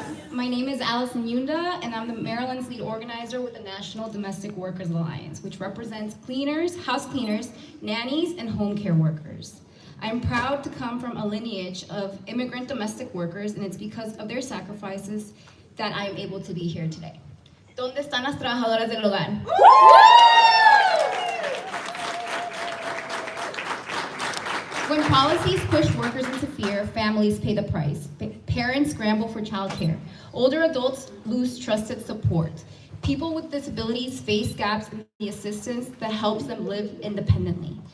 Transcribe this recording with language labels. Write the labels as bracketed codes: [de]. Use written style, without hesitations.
[en] My name is Allison Yunda, and I'm the Maryland's lead organizer with the National Domestic Workers Alliance, which represents cleaners, house cleaners, nannies, and home care workers. I'm proud to come from a lineage of immigrant domestic workers, and it's because of their sacrifices that I am able to be here today. [es] ¿Dónde están las trabajadoras del hogar? [en] When policies push workers into fear, families pay the price. Parents scramble for childcare. Older adults lose trusted support. People with disabilities face gaps in the assistance that helps them live independently.